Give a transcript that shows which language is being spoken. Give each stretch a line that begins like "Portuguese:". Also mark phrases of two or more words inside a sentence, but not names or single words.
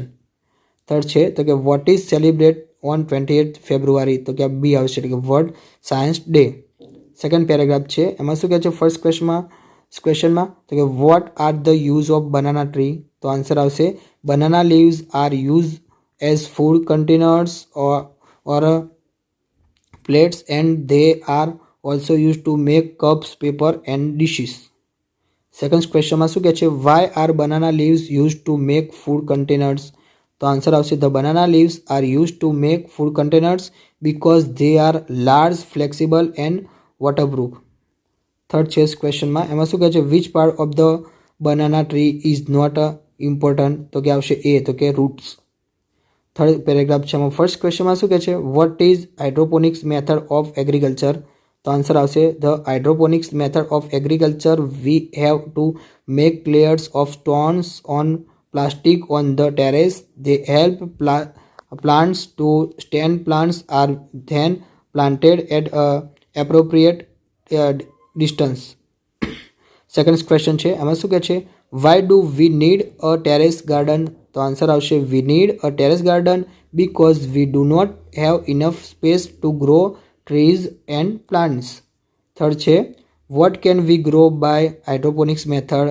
English: થર્ડ
Gujarati: છે તો કે
English: what is celebrate on 28 February,
Gujarati: તો કે બી આવશે એટલે કે
English: World Science Day. second paragraph
Gujarati: છે એમાં શું કહે છે
English: first questionમાં
Gujarati: તો કે
English: what are the use of banana tree, તો આન્સર આવશે banana leaves are use as food containers or plates and they are also used to make cups, paper and dishes. second questionમાં
Gujarati: શું કહે છે
English: why are banana leaves used to make food containers, તો આન્સર આવશે the banana leaves are used to make food containers because they are large, flexible and waterproof. થર્ડ છે ક્વેશ્ચનમાં
Gujarati: એમાં શું કહે છે
English: which part of the banana tree is not important,
Gujarati: તો કે આવશે એ, તો કે roots.
English: third paragraph
Gujarati: છે એમાં
English: first questionમાં
Gujarati: શું કહે છે
English: what is hydroponics method of agriculture, તો આન્સર આવશે the hydroponics method of agriculture we have to make layers of stones on plastic on the terrace. They help plants to stand. Plants are then planted at a appropriate distance. second question
Gujarati: છે, આમાં શું કહે છે?
English: why do we need a terrace garden? તો આન્સર આવશે we need a terrace garden because we do not have enough space to grow trees and plants. થર્ડ છે, what can we grow by hydroponics method?